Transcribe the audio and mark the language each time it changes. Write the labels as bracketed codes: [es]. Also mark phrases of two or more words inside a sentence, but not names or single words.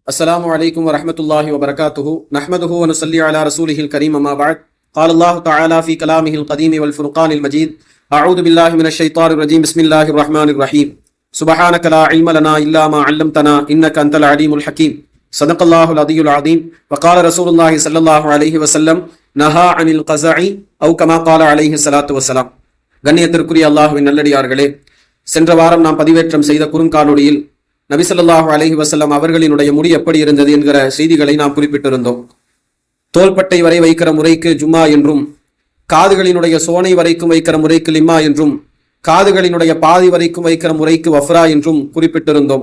[ar] السلام عليكم ورحمة الله وبركاته نحمده ونصلي على رسوله الكريم أما بعد قال الله تعالى في كلامه القديم والفرقان المجيد أعوذ بالله من الشيطان الرجيم بسم الله الرحمن الرحيم سبحانك لا علم لنا إلا ما علمتنا إنك أنت العليم الحكيم صدق الله العظيم العظيم وقال رسول الله صلى الله عليه وسلم نهى عن القزع أو كما قال عليه الصلاة والسلام. [ta] கண்ணியத்திற்குரிய அல்லாஹ்வின் நல்லடியார்களே, சென்ற வாரம் நாம் பதிவேற்றம் செய்த குறுங்காணொளியில் நபி [ar] صلى الله عليه وسلم [ta] அவர்களினுடைய முடி எப்படி இருந்தது என்கிற செய்திகளை நாம் குறிப்பிட்டிருந்தோம். தோள்பட்டை வரை வைக்கிற முறைக்கு ஜும்மா என்றும், காதுகளினுடைய சோனை வரைக்கும் வைக்கிற முறைக்கு லிம்மா என்றும், காதுகளினுடைய பாதி வரைக்கும் வைக்கிற முறைக்கு வஃப்ரா என்றும் குறிப்பிட்டிருந்தோம்.